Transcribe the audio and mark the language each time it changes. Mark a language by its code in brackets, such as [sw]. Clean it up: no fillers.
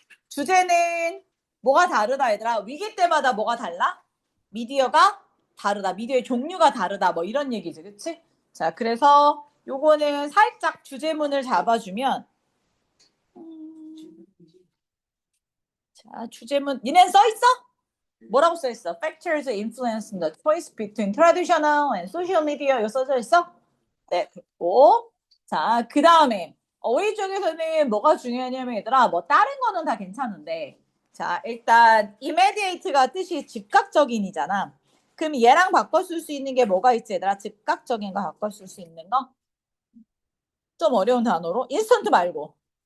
[ko] 주제는 뭐가 다르다, 얘들아. 위기 때마다 뭐가 달라? 미디어가 다르다. 미디어의 종류가 다르다. 뭐 이런 얘기지. 그치? 자, 그래서 요거는 살짝 주제문을 잡아주면, 자, 주제문, 니네 써있어? 뭐라고 써있어? [en] Factors influencing the choice between traditional and social media. [ko] 이거 써져 있어? 네, 됐고. 자, 그 다음에 어휘 쪽에서는 뭐가 중요하냐면 얘들아, 뭐 다른 거는 다 괜찮은데, 자, 일단 immediate가 뜻이 즉각적인이잖아. 그럼 얘랑 바꿔 쓸 수 있는 게 뭐가 있지, 얘들아? 즉각적인 거 바꿔 쓸 수 있는 거? 좀 어려운 단어로? 인스턴트 말고.